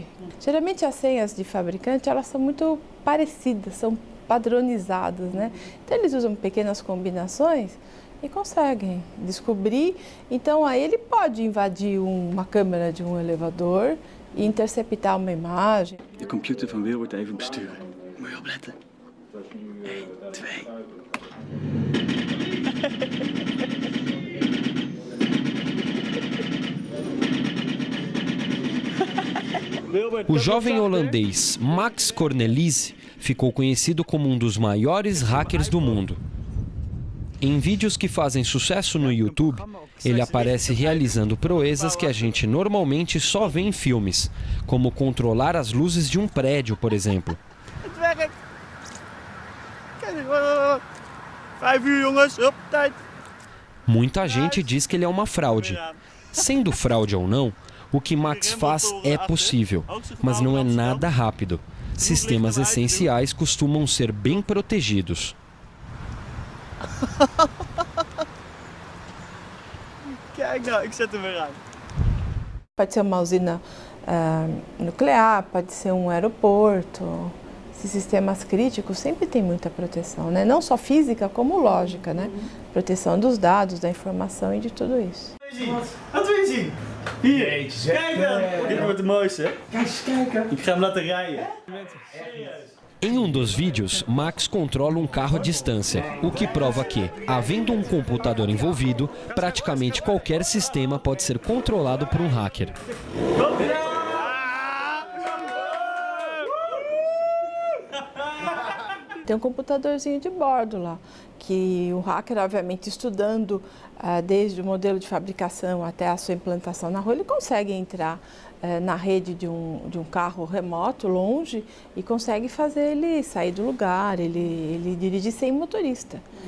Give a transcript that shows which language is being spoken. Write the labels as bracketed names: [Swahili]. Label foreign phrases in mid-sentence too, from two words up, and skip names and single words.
[Portuguese] Geralmente, as senhas de fabricante, elas são muito parecidas, são padronizadas, né? Então, eles usam pequenas combinações e conseguem descobrir. Então, aí ele pode invadir uma câmera de um elevador e interceptar uma imagem. [Dutch] De computer van Wil wordt even besturen. Moet je opletten. 1, 2. [Portuguese] O jovem holandês Max Cornelisz ficou conhecido como um dos maiores hackers do mundo. Em vídeos que fazem sucesso no YouTube, ele aparece realizando proezas que a gente normalmente só vê em filmes, como controlar as luzes de um prédio, por exemplo. [Dutch] Het werkt. Kijk 5 uur jongens, hup, tijd. [Portuguese] Muita gente diz que ele é uma fraude. Sendo fraude ou não, o que Max faz é possível, mas não é nada rápido. Sistemas essenciais costumam ser bem protegidos. [Dutch] Kijk nou, ik zet hem weer aan. [Portuguese] Pode ser uma usina nuclear, pode ser um aeroporto. Esses sistemas críticos sempre tem muita proteção, né? Não só física, como lógica, né? Proteção dos dados, da informação e de tudo isso. [Dutch] Wat wil je zien? Hier, kijk dan. Dit wordt de mooiste, hè? Kijk eens kijken. Ik ga hem laten rijden. [Portuguese] Em um dos vídeos, Max controla um carro à distância, o que prova que, havendo um computador envolvido, praticamente qualquer sistema pode ser controlado por um hacker. Tem um computadorzinho de bordo lá, que o hacker, obviamente, estudando desde o modelo de fabricação até a sua implantação na rua, ele consegue entrar na rede de um carro remoto, longe, e consegue fazer ele sair do lugar, ele dirigir sem motorista.